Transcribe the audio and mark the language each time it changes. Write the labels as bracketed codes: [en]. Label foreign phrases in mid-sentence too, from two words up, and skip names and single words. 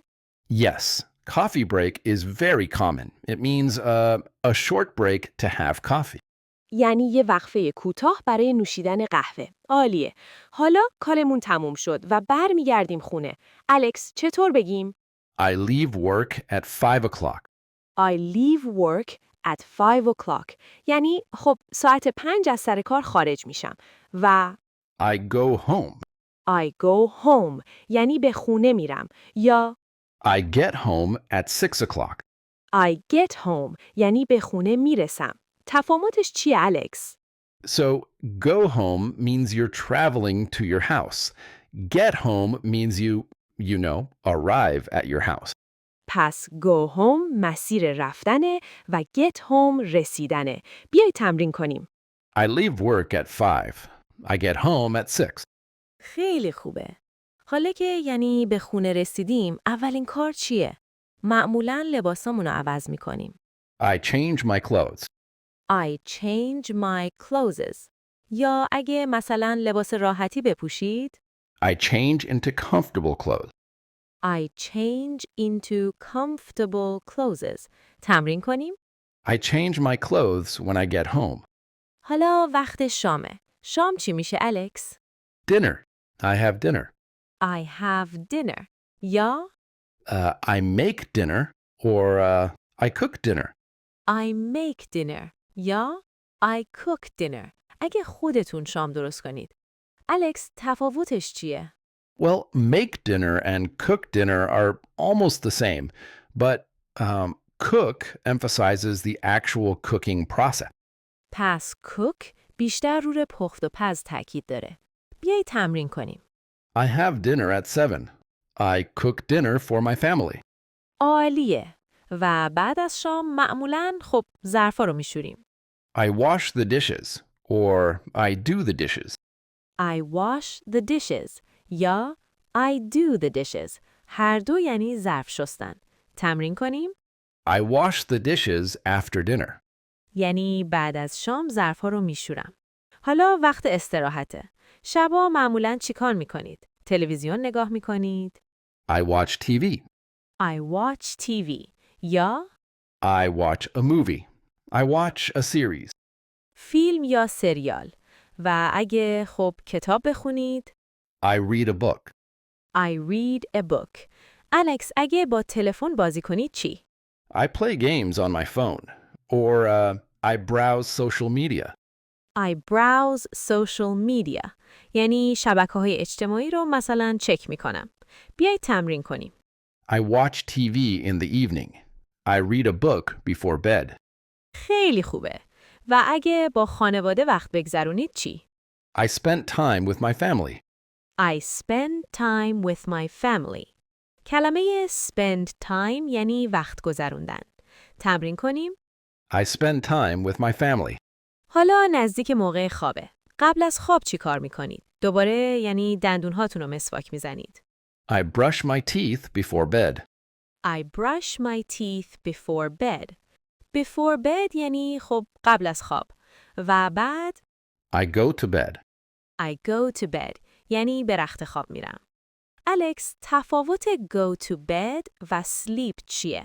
[en] Yes, coffee break is very common. It means a short break to have coffee. [fa] یعنی یه وقفه کوتاه برای نوشیدن قهوه. عالیه. حالا کارمون تموم شد و برمیگردیم خونه. الکس، چطور بگیم؟ [en] I leave work at 5 o'clock. I leave work at 5 o'clock. [fa] یعنی خب ساعت 5 از سر کار خارج میشم. و [en] I go home. I go home. [fa] یعنی به خونه میرم. یا [en] I get home at 6 o'clock. I get home. [fa] یعنی به خونه میرسم. تفاوتش چیه الکس؟ [en] So, go home means you're traveling to your house. Get home means arrive at your house. [fa] پس [en] go home [fa] مسیر رفتنه و [en] get home [fa] رسیدنه. بیای تمرین کنیم. [en] I leave work at 5. I get home at 6. [fa] خیلی خوبه. حالا که یعنی به خونه رسیدیم، اولین کار چیه؟ معمولاً لباسامون رو عوض میکنیم. [en] I change my clothes. I change my clothes. [fa] یا اگه مثلا لباس راحتی بپوشید [en] I change into comfortable clothes. I change into comfortable clothes. [fa] تمرین کنیم. [en] I change my clothes when I get home. [fa] حالا وقت شامه. شام چی میشه الکس؟ [en] Dinner. I have dinner. I have dinner. یا I make dinner or I cook dinner. I make dinner. یا I cook dinner. [fa] اگه خودتون شام درست کنید. الکس تفاوتش چیه؟ [en] Well, make dinner and cook dinner are almost the same, but cook emphasizes the actual cooking process. [fa] پس cook بیشتر روی پخت و پز تاکید داره. بیایید تمرین کنیم. [en] I have dinner at 7. I cook dinner for my family. [fa] عالیه. و بعد از شام معمولاً خب ظرفا رو میشوریم. [en] I wash the dishes or I do the dishes. I wash the dishes یا I do the dishes. [fa] هر دو یعنی ظرف شستن. تمرین کنیم؟ [en] I wash the dishes after dinner. [fa] یعنی بعد از شام ظرفا رو میشورم. حالا وقت استراحته. شبا معمولاً چیکار میکنید؟ تلویزیون نگاه میکنید؟ [en] I watch TV. I watch TV یا I watch a movie. I watch a series. [fa] فیلم یا سریال. و اگه خب کتاب بخونید؟ [en] I read a book. I read a book. [fa] الکس اگه با تلفن بازی کنید چی؟ [en] I play games on my phone or I browse social media. I browse social media. [fa] یعنی شبکه‌های اجتماعی رو مثلا چک میکنم. بیایید تمرین کنیم. [en] I watch TV in the evening. I read a book before bed. [fa] خیلی خوبه. و اگه با خانواده وقت بگذرونید چی؟ [en] I spent time with my family. I spend time with my family. [fa] کلمه [en] spend time [fa] یعنی وقت گذروندن. تمرین کنیم. [en] I spend time with my family. [fa] حالا نزدیک موقع خوابه. قبل از خواب چی کار میکنید؟ دوباره یعنی دندونهاتون رو مسواک میزنید. [en] I brush my teeth before bed. I brush my teeth before bed. Before bed [fa] یعنی خب قبل از خواب. و بعد [en] I go to bed. I go to bed [fa] یعنی به رخت خواب میرم. الکس تفاوت [en] go to bed [fa] و sleep چیه؟